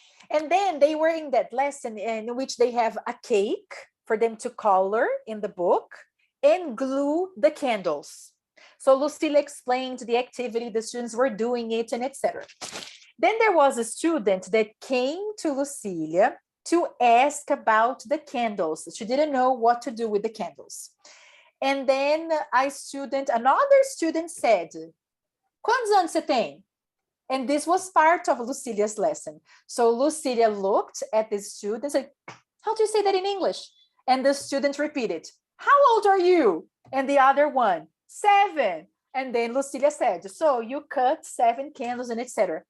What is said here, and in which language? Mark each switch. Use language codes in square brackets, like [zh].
[en] And then they were in that lesson in which they have a cake for them to color in the book and glue the candles. So Lucilia explained the activity, the students were doing it, and etc. Then there was a student that came to Lucilia to ask about the candles. She didn't know what to do with the candles. And then another student said, [pt] quantos anos você tem? [en] And this was part of Lucilia's lesson. So Lucilia looked at the student and said, how do you say that in English? And the student repeated, how old are you? And the other one, 7. And then Lucilia said, so you cut 7 candles and etc.